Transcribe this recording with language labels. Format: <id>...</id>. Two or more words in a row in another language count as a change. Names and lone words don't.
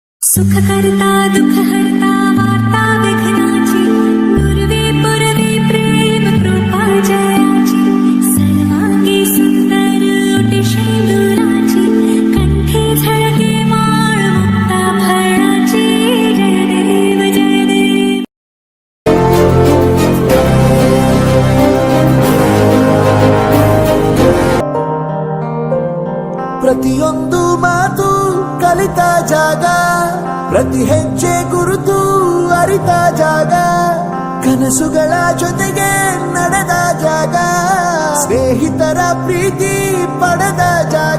<mr>सुख करता दुख हरता वार्ता विघ्नाची पूर्वे पुरवे प्रेम कृपा जयाची सर्वांगी सुंदर ओटी शेंदुराची कंठे झळके माळ मुक्ता फळाची जय देव जय देव.</mr> <kn>ಪ್ರತಿಯೊಂದು ಮಾತು ಕಲಿತ ಜಾಗ, ಪ್ರತಿ ಹೆಜ್ಜೆ ಗುರುತು ಅರಿತ ಜಾಗ, ಕನಸುಗಳ ಜೊತೆಗೆ ನಡೆದ ಜಾಗ, ಸ್ನೇಹಿತರ ಪ್ರೀತಿ ಪಡೆದ ಜಾಗ.</kn>